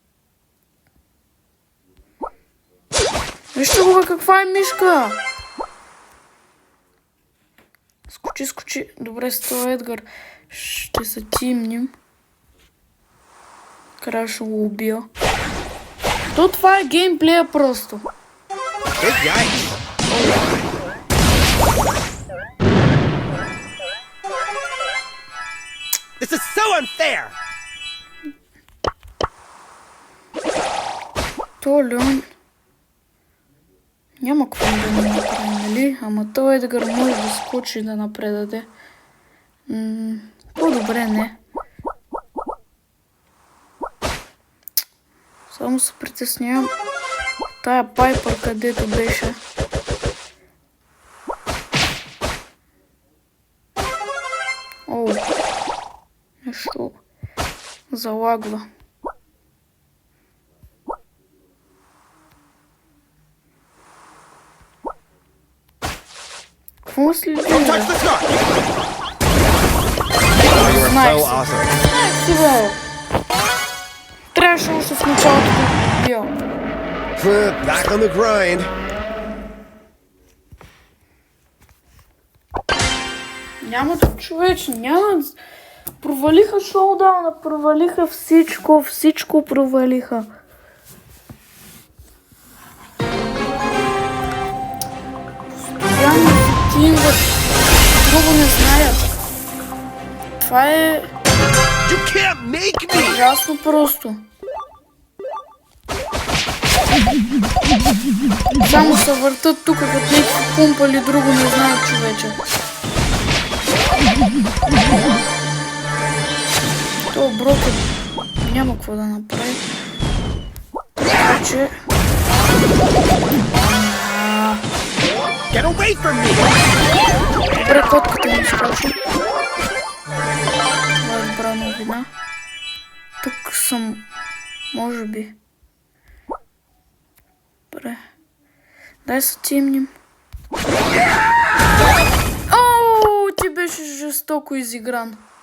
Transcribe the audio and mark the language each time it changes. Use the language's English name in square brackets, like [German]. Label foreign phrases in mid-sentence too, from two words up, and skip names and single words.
[Bulgarian] Вижте го бе, каква е мишка! Скочи, скочи. Добре, с това Едгар ще се тимним. Край ще го убия. То това е геймплея просто. [English] Big yikes. This is so unfair. [Bulgarian] То Леон няма какво да ни направи, нали? Ама той Едгар може да скочи и да напредаде. По-добре не. Само се притеснявам тая Пайпър, където беше. О, нещо залагва. Какво следи? [English] Don't touch the car. You are Nice. so awesome. [Bulgarian] Си бе! Трябваше още в началото да го убия. [English] Back on the grind. [Bulgarian] Няма да човече, няма. Провалиха шоудауна, провалиха всичко, всичко провалиха. Постоянно се тингат, друго не знаят. Това е [English] You can't make me. [Bulgarian] ясно просто. Само се въртат тук, като някакви пумпали, друго не знаят човече. То Брокът няма какво да направи. Така че... [English] Get away from me. [Bulgarian] Добре, котката ми скочи. Това е добра новина. Тук съм... Може би. Добре. Дай се тимним. Оу, ти беше жестоко изигран.